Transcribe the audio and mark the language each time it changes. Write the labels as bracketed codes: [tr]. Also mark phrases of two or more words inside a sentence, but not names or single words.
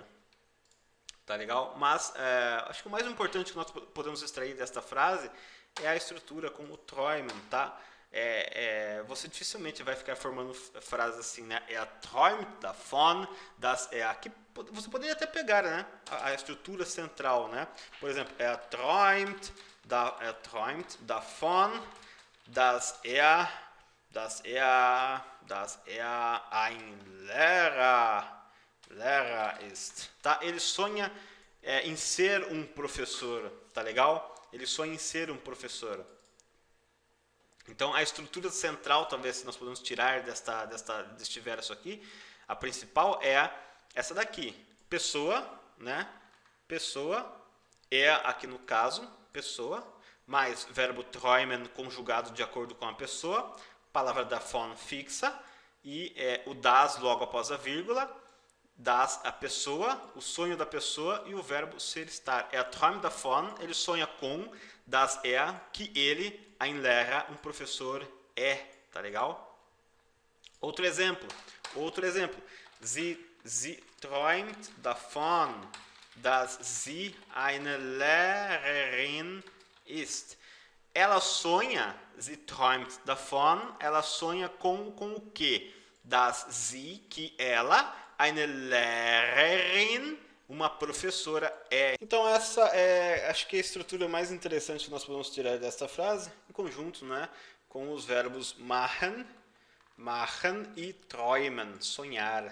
[pt] Tá legal? Mas acho que o mais importante que nós podemos extrair desta frase é a estrutura com o träumen, tá? Você dificilmente vai ficar formando frases assim, né? [de] Träumt davon, [pt] das aqui você poderia até pegar, né? A estrutura central, né? Por exemplo, [de] träumt davon, dass er ein Lehrer ist. [pt] Tá? Ele sonha em ser um professor, tá legal? Ele sonha em ser um professor. Então, a estrutura central, talvez, se nós podemos tirar deste verso aqui, a principal é essa daqui. Pessoa, né? Pessoa, aqui no caso, pessoa, mais verbo träumen conjugado de acordo com a pessoa, palavra davon fixa, e o das logo após a vírgula, das a pessoa, o sonho da pessoa e o verbo ser estar. [de] Träumt davon, [pt] ele sonha com, dass que ele, [de] ein Lehrer, [pt] professor é, tá legal? Outro exemplo. [de] Sie träumt davon, dass sie eine Lehrerin ist. [pt] Ela sonha, [de] sie träumt davon, [pt] ela sonha com o quê? [de] Dass sie, [pt] que ela, [de] eine Lehrerin, [pt] uma professora é. Então essa é, acho que é a estrutura mais interessante que nós podemos tirar desta frase, em conjunto, né, com os verbos machen e träumen, sonhar.